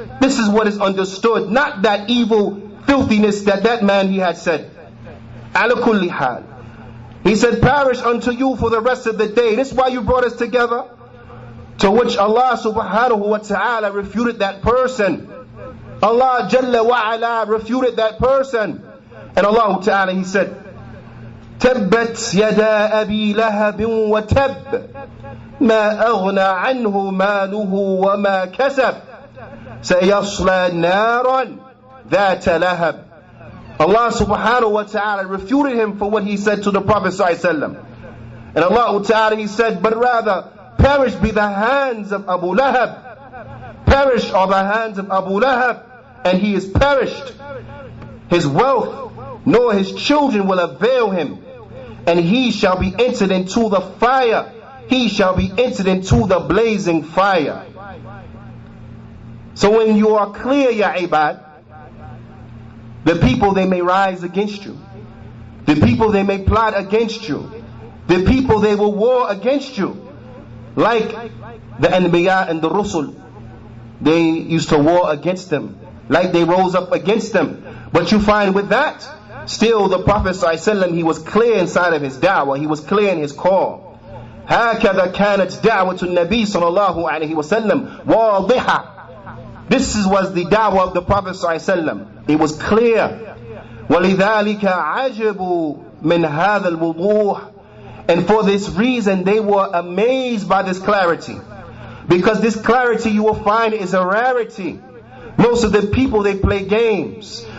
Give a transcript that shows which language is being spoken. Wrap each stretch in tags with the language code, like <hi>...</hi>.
<en>This is what is understood, not that evil filthiness that man he had said.</en> <ar>Ala kulli hal.</ar> <en>He said, perish unto you for the rest of the day. This is why you brought us together. To which Allah subhanahu wa ta'ala refuted that person. Allah Jalla wa ala refuted that person. And Allah ta'ala, he said,</en> <ar>تبت يدا أبي لهب وتب ما أغنى عنه ماله وما كسب سيصلى نارا ذات لهب.</ar> <en>Allah subhanahu wa ta'ala refuted him for what he said to the Prophet sallallahu alaihi wasallam. And Allah ta'ala, he said, but rather perish be the hands of Abu Lahab. Perish are the hands of Abu Lahab, and he is perished. His wealth nor his children will avail him, and he shall be entered into the fire. He shall be entered into the blazing fire. So when you are clear, ya ibad, the people, they may rise against you. The people, they may plot against you. The people, they will war against you. Like the Anbiya and the Rusul, they used to war against them. Like they rose up against them. But you find with that, still the Prophet ﷺ, he was clear inside of his da'wah. He was clear in his call.</en> <ar>هكذا كانت دعوة النبي صلى الله عليه وسلم واضحة.</ar> <en>This was the da'wah of the Prophet ﷺ. It was clear.</en> <ar>وَلِذَلِكَ عَجَبُوا مِنْ هَذَا الْوُضُوحِ.</ar> <en>And for this reason, they were amazed by this clarity. Because this clarity, you will find, is a rarity. Most of the people, they play games.</en>